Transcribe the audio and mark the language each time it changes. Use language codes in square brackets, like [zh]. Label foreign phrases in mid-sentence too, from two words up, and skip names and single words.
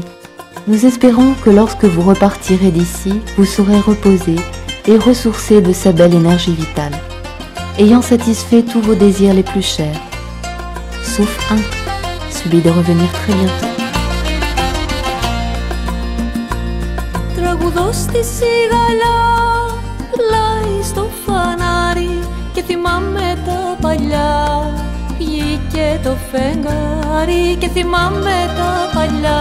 [fr] Nous espérons que lorsque vous repartirez d'ici, vous serez reposé et ressourcé de sa belle énergie vitale, ayant satisfait tous vos désirs les plus chers, sauf un, celui de revenir très bientôt. [el] Τραγουδώ στη σιγαλιά, πλάι στο φανάρι και θυμάμαι τα παλιά. Βγήκε το φεγγάρι και θυμάμαι τα παλιά.